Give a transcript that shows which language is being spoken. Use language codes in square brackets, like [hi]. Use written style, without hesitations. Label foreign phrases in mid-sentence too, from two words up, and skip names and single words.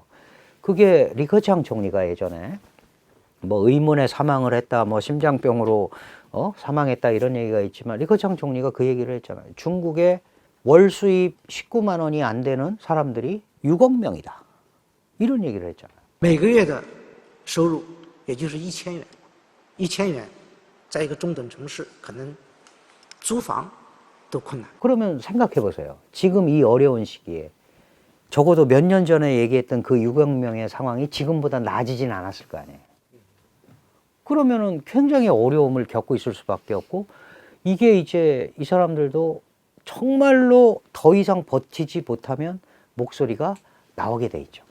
[ko] 그게 리커창 총리가 예전에 뭐 의문의 사망을 했다, 뭐 심장병으로 사망했다 이런 얘기가 있지만 리커창 총리가 그 얘기를 했잖아요. 중국의 월 수입 19만 원이 안 되는 사람들이 6억 명이다. 이런 얘기를 했잖아요. [zh] 每个月的收入也就是1000元，1000元，在一个中等城市可能租房도困难. [ko] 그러면 생각해 보세요. 지금 이 어려운 시기에 적어도 몇 년 전에 얘기했던 그 6억 명의 상황이 지금보다 나아지진 않았을 거 아니에요. 그러면은 굉장히 어려움을 겪고 있을 수밖에 없고 이게 이제 이 사람들도 정말로 더 이상 버티지 못하면 목소리가 나오게 돼 있죠.